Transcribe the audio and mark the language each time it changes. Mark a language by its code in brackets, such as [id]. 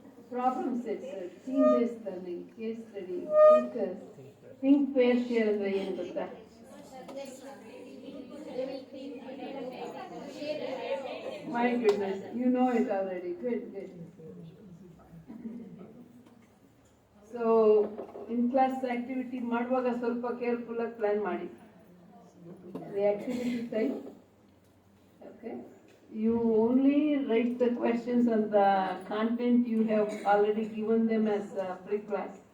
[en] Problem sets, team-based learning, case study, thinkers, think, pair, share [kn] ಅಂದ್ರೆ ಏನು ಗೊತ್ತಾ? [en] My goodness, you know it already. Good, good. So, in class activity [kn] ಮಾಡುವಾಗ ಸ್ವಲ್ಪ careful ಆಗಿ plan ಮಾಡಿ. [en] The activity type, okay? You only write the questions on the content you have already given them as pre-class.